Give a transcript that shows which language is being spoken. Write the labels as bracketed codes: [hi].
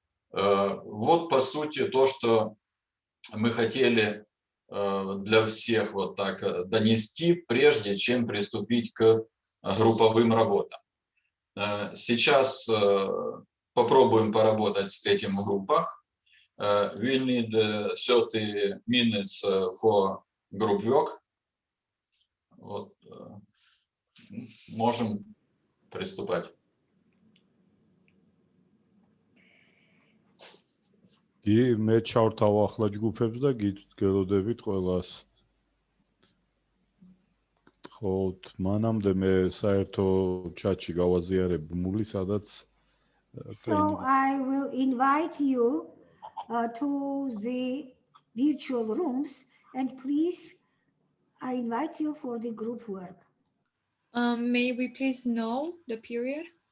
[ru] Вот по сути то, что мы хотели для всех вот так донести, прежде чем приступить к групповым работам. Сейчас попробуем поработать с этим в группах. [en] We'll need 30 minutes for group work. [ru] Вот, можем приступать. [ka] მე ჩავთავ ახლა ჯგუფებს და გელოდებით ყველას. ხო, მანამდე მე საერთო ჩატში გავაზიარებ მული, სადაც [en] So I will invite you to the virtual rooms, and please, I invite you for the group work. May we please know the period?